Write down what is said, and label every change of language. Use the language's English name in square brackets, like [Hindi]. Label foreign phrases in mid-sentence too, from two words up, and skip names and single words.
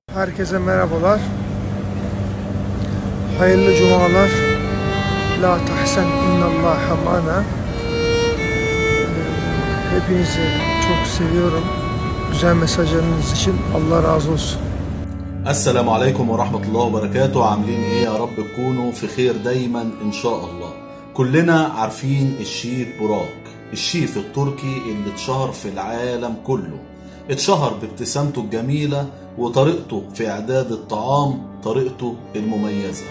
[Turkish] Herkese merhabalar. Hayırlı cumalar. [Arabic] لا تحزن إن الله معنا. [Turkish] Hepinizi çok seviyorum. Güzel mesajlarınız için Allah razı olsun. [Arabic] السلام عليكم ورحمة الله وبركاته. عاملين ايه؟ يا رب تكونوا في خير دايما ان شاء الله. كلنا عارفين الشيف براك، الشيف التركي اللي اتشهر في العالم كله. اتشهر بابتسامته الجميلة وطريقته في اعداد الطعام، طريقته المميزة.